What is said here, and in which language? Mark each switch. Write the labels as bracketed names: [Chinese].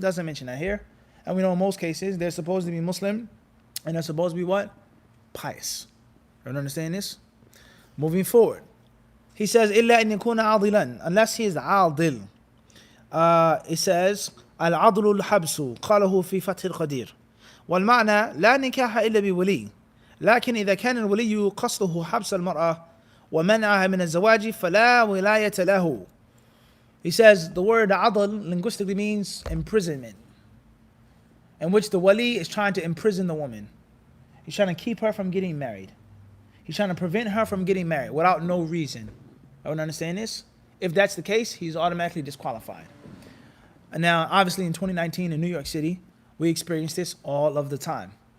[English] Doesn't mention that here. And we know in most cases they're supposed to be Muslim and they're supposed to be what? Pious. You understand this? Moving forward. He says, [Arabic] إِلَّا أَن يَكُونَ عَاضِلًا, [English] unless he is عاضل. It says, [Arabic] العضل الحبس قاله في فتح القدير والمعنى لا نكاح إلا بولي لكن إذا كان الولي قصده حبس المرأة ومنعها من الزواج فلا ولاية له. [English] He says the word adl linguistically means imprisonment, in which the wali is trying to imprison the woman. He's trying to keep her from getting married. He's trying to prevent her from getting married without no reason. I don't understand this. If that's the case, he's automatically disqualified. And now, obviously, in 2019 in New York City, we experience this all of the time.